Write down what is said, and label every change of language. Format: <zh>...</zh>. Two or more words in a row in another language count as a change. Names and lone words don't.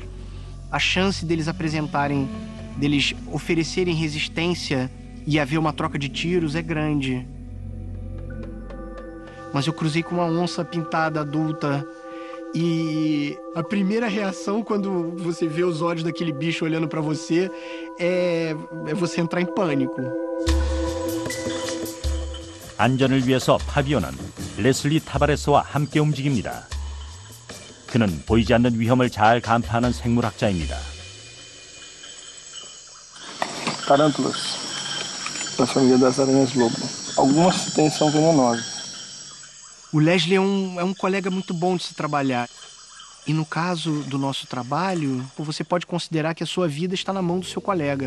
<pt>A chance deles oferecerem resistência e haver uma troca de tiros é grande. Mas eu cruzei com uma onça pintada adulta e a primeira reação quando você vê os olhos daquele bicho olhando pra você é você entrar em pânico.</pt> <ko>안전을 위해서 파비오는 레슬리 타바레스와 함께 움직입니다. 그는 보이지 않는 위험을 잘 간파하는 생물학자입니다.</ko> <pt>Tarântulas, da família das aranhas-lobo. Algumas são venenosas. O Leslie é um colega muito bom de se trabalhar. E no caso do nosso trabalho, você pode considerar que a sua vida está na mão do seu colega.</pt>